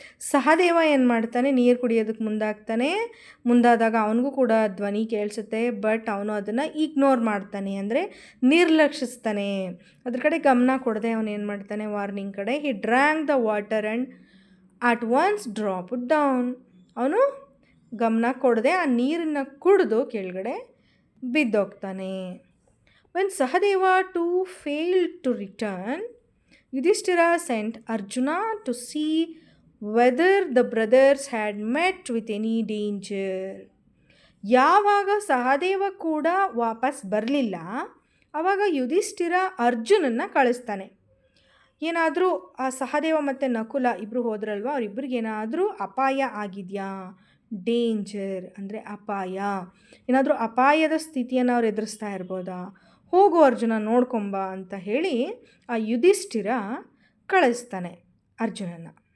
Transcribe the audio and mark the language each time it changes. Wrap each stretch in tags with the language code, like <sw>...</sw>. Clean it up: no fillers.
<kn>ಸಹದೇವ ಏನು ಮಾಡ್ತಾನೆ, ನೀರು ಕುಡಿಯೋದಕ್ಕೆ ಮುಂದಾದಾಗ ಅವನಿಗೂ ಕೂಡ ಧ್ವನಿ ಕೇಳಿಸುತ್ತೆ, ಬಟ್ ಅವನು ಅದನ್ನು ಇಗ್ನೋರ್ ಮಾಡ್ತಾನೆ, ಅಂದರೆ ನಿರ್ಲಕ್ಷಿಸ್ತಾನೆ. ಅದ್ರ ಕಡೆ ಗಮನ ಕೊಡದೆ ಅವನು ಏನು ಮಾಡ್ತಾನೆ, ವಾರ್ನಿಂಗ್ ಕಡೆ</kn> <en>He drank the water and at once drop down.</en> <kn>ಅವನು ಗಮನ ಕೊಡದೆ ಆ ನೀರನ್ನು ಕುಡಿದು ಕೆಳಗಡೆ ಬಿದ್ದೋಗ್ತಾನೆ.</kn> <en>When Sahadeva too failed to return, Yudhishthira sent Arjuna to see whether the brothers had met with any danger.</en> <kn>ಯಾವಾಗ ಸಹದೇವ ಕೂಡ ವಾಪಸ್ ಬರಲಿಲ್ಲ, ಆವಾಗ ಯುಧಿಷ್ಠಿರ ಅರ್ಜುನನ್ನು ಕಳಿಸ್ತಾನೆ. ಏನಾದರೂ ಆ ಸಹದೇವ ಮತ್ತು ನಕುಲ ಇಬ್ಬರು ಹೋದ್ರಲ್ವ, ಅವರಿಬ್ಬರಿಗೇನಾದರೂ ಅಪಾಯ ಆಗಿದೆಯಾ, ಡೇಂಜರ್ ಅಂದರೆ ಅಪಾಯ, ಏನಾದರೂ ಅಪಾಯದ ಸ್ಥಿತಿಯನ್ನು ಅವ್ರು ಎದುರಿಸ್ತಾ ಇರ್ಬೋದಾ, ಹೋಗು ಅರ್ಜುನ ನೋಡ್ಕೊಂಬ ಅಂತ ಹೇಳಿ ಆ ಯುಧಿಷ್ಠಿರ ಕಳಿಸ್ತಾನೆ ಅರ್ಜುನನ.</kn>